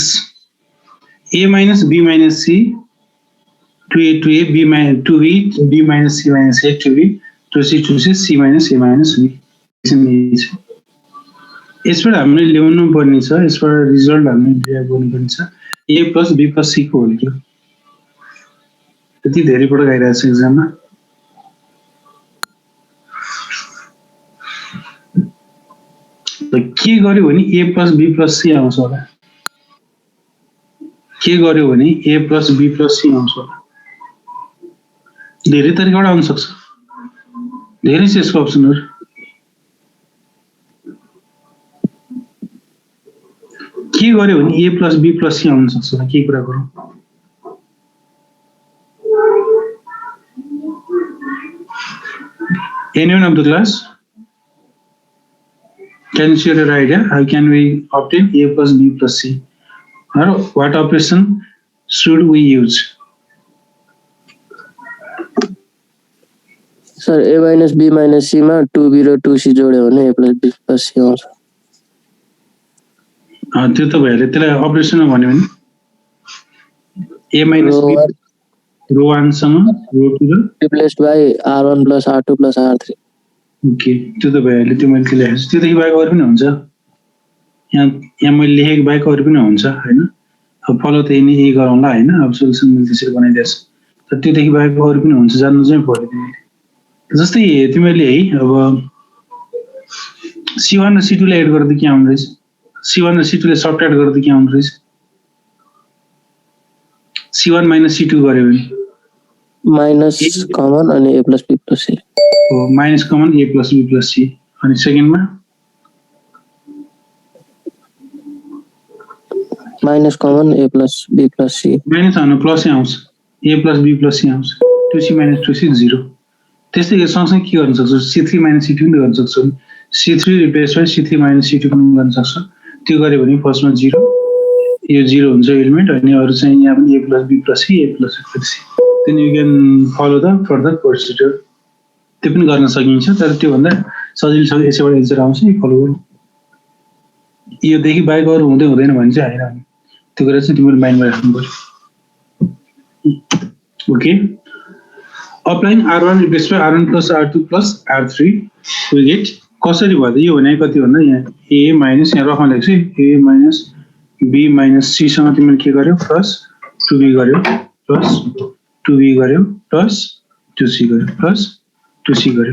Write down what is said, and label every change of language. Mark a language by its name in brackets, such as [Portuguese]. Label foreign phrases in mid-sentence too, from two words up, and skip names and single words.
[English] a minus b minus c 2a 2a b minus 2b b minus c minus a 2b 2c 2c c minus a minus b। [Nepali] यसबाट हामीले ल्याउनु पर्ने छ, यसबाट रिजल्ट हामीले ल्याउनु गर्नुपर्ने छ [English] a plus b plus c [Nepali] को होल क्युब। त्यति धेरै पटक आइरहेको छ एक्जाममा। के गर्यो भने [English] a plus b plus c [Nepali] आउँछ होला। के गर्यो भने [English] a plus b plus c [Nepali] आउँछ होला। धेरै तरिकाबाट आउन सक्छ, धेरै छ यसको अप्सनहरु। के गर्यो भने [English] a plus b plus c [Nepali] आउन सक्छ, के कुरा गरौँ। [English] Anyone of the class? Can you share your idea? How can we obtain a plus b plus c? Or what operation should we use? [Nepali] Sir, [English] a minus b minus c [Nepali] मा 2b र 2c जोड्यो भने [English] a plus b plus c [Nepali] आउँछ। त्यो त भइहाल्यो। त्यसलाई अपरेसनमा भन्यो भने [English] a minus b [Nepali] रो 1 सँग रो 2 [English] replaced by r1 plus r2 plus r3। [Nepali] ओके, त्यो त भइहाल्यो। त्यो मैले लेखेको छु। त्यो त बाहेक अरु पनि हुन्छ। यहाँ मैले लेखेको बाहेक अरु पनि हुन्छ हैन। अब फलो त यही गरौँला हैन। अब सोलुसन मैले त्यसरी बनाइदिएछु। तर त्योदेखि बाहेक अरु पनि हुन्छ, जान्नु चाहिँ पर्यो तिमीले। जस्तै तिमीले है अब c1 र c2 लाई एड गर्दा के आउँछ रहेछ? c1 र c2 लाई सबट्र्याक्ट गर्दा के आउँछ रहेछ? [English] c1 minus c2 [Nepali] गर्यो भने [English] minus common [Nepali] अनि [English] a plus b plus c। [Nepali] हो, [English] minus common a plus b plus c। [Nepali] अनि सेकेन्डमा [English] minus common a plus b plus c। [Nepali] माइनस आउनु प्लसै आउँछ, [English] a plus b plus c आउँछ। 2c minus 2c 0। [Nepali] त्यस्तै सँगसँगै के गर्न सक्छौ? [English] c3 minus c2 [Nepali] पनि गर्न सक्छौ। [English] c3 replace by c3 minus c2 [Nepali] पनि गर्न सक्छौ। त्यो गर्यो भने फर्स्टमा 0, यो 0 हुन्छ एलिमेन्ट। अनि अरु चाहिँ यहाँ पनि [English] a plus b plus c [Nepali] a plus b plus c। [English] then you can follow the further procedure. [Nepali] त्यो पनि गर्न सकिन्छ, तर त्यो भन्दा सजिलो यसैबाट एन्सर आउँछ, यो फलो गर्नु। यो देखि बाहेक अरु हुँदैन भने चाहिँ हैन। त्यो कुरा चाहिँ तिमीले माइन्डमा राख्नु पर्यो। [English] ओके, applying r1 replaced by r1 plus r2 plus r3 we get [Nepali] कसरी भयो त? यो भने कति भन्दा यहाँ [English] a minus [Nepali] यहाँ रफमा लेख्छु, [English] a minus b minus c [Nepali] सँग तिमीले के गर्यो? प्लस 2b गर्यो, प्लस 2b गर्यो, प्लस 2c गर्यो, प्लस 2c गर्यो।